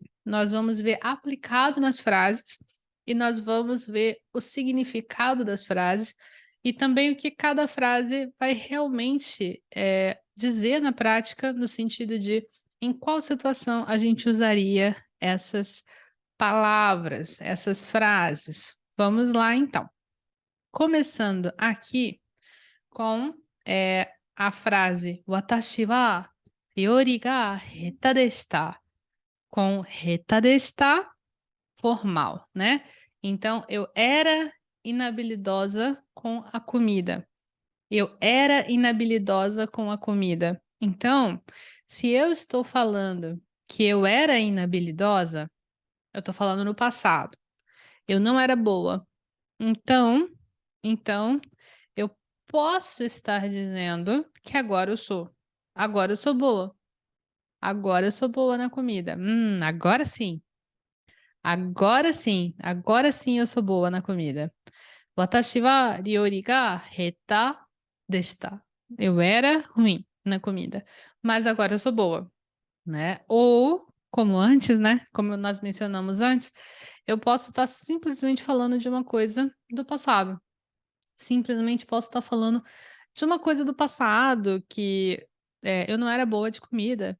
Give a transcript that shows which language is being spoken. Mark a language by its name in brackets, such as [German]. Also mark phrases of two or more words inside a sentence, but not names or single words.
[Portuguese] Nós vamos ver aplicado nas frases e nós vamos ver o significado das frases e também o que cada frase vai realmente dizer na prática, no sentido de em qual situação a gente usaria essas palavras, essas frases. Vamos lá, então. Começando aqui com a frase [Japanese] 私は料理が下手でした. [Portuguese] Com [Japanese] 下手でした, [Portuguese] formal, né? Então, eu era inabilidosa com a comida. Eu era inabilidosa com a comida. Então, se eu estou falando que eu era inabilidosa, eu estou falando no passado. Eu não era boa. Então, eu posso estar dizendo que agora eu sou. Agora eu sou boa. Agora eu sou boa na comida. Agora sim. Agora sim. Agora sim eu sou boa na comida. [Japanese] 私は料理が下手でした. [Portuguese] Eu era ruim na comida, mas agora eu sou boa, né? Ou, como antes, né? Como nós mencionamos antes, eu posso estar simplesmente falando de uma coisa do passado. Simplesmente posso estar falando de uma coisa do passado que eu não era boa de comida.